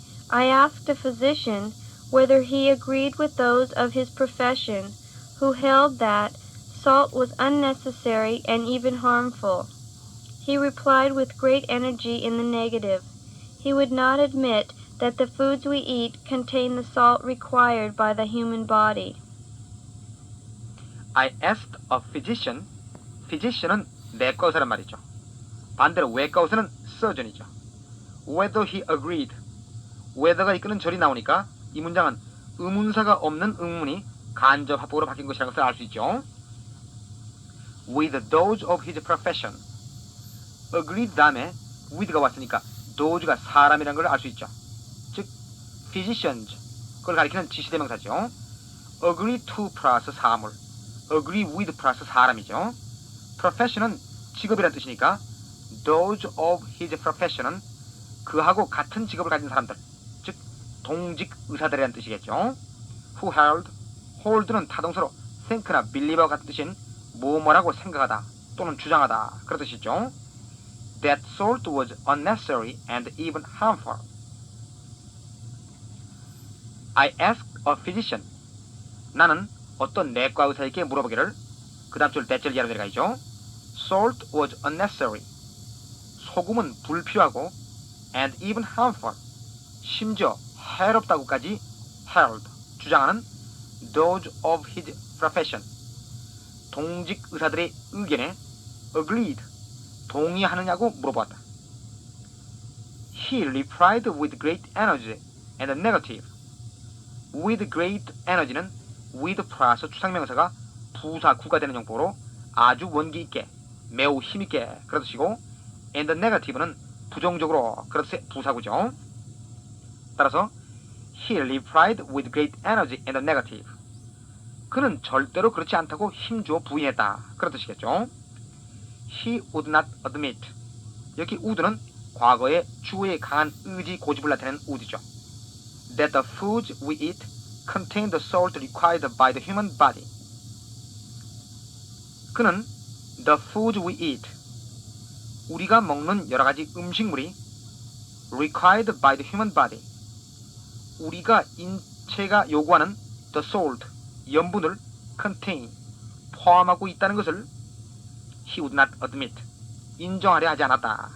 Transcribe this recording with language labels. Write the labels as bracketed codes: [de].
[en] I asked a physician whether he agreed with those of his profession who held that salt was unnecessary and even harmful. He replied with great energy in the negative. He would not admit that the foods we eat contain the salt required by the human body. I asked a physician. [ko] physician은 내과 의사란 말이죠. 반대로 외과 의사는 surgeon이죠. [en] Whether he agreed. [ko] whether가 이끄는 절이 나오니까 이 문장은 의문사가 없는 의문이 간접합법으로 바뀐 것이라는 것을 알 수 있죠. [en] With those of his profession. [ko] agreed 다음에 with가 왔으니까 those가 사람이라는 걸 알 수 있죠. 즉 physicians 그걸 가리키는 지시대명사죠. agree to 플러스 사물, agree with 플러스 사람이죠. profession은 직업이란 뜻이니까 [en] those of his profession [ko] 은 그하고 같은 직업을 가진 사람들, 즉 동직 의사들이라는 뜻이겠죠. [en] who held, [ko] hold는 타동사로 think나 believe와 같은 뜻인 뭐뭐라고 생각하다 또는 주장하다 그런 뜻이죠. [en] That salt was unnecessary and even harmful. I asked a physician. [ko] 나는 어떤 내과 의사에게 물어보기를 그 다음 줄 대절 이하로 내려가죠. [en] Salt was unnecessary. [ko] 소금은 불필요하고 [en] and even harmful. [ko] 심지어 해롭다고까지 held. 주장하는 [en] those of his profession. [ko] 동직 의사들의 의견에 agreed. 동의하느냐고 물어보았다. [en] He replied with great energy and negative. With great energy [ko] 는 with 플러스 추상명사가 부사구가 되는 용법으로 아주 원기 있게, 매우 힘있게 그런 뜻이고 [en] and negative [ko] 는 부정적으로 그런 뜻의 부사구죠. [en] 따라서 He replied with great energy and negative. [ko] 그는 절대로 그렇지 않다고 힘주어 부인했다. 그런 뜻이겠죠. [en] He would not admit. [ko] 여기 would는 과거의 주어의 강한 의지 고집을 나타내는 would이죠. [en] That the foods we eat contain the salt required by the human body. [ko] 그는 [en] the foods we eat, [ko] 우리가 먹는 여러 가지 음식물이 [en] required by the human body, [ko] 우리가 인체가 요구하는 [en] the salt, [ko] 염분을 contain, 포함하고 있다는 것을 [en] he would not admit, [ko] 인정하려 하지 않았다.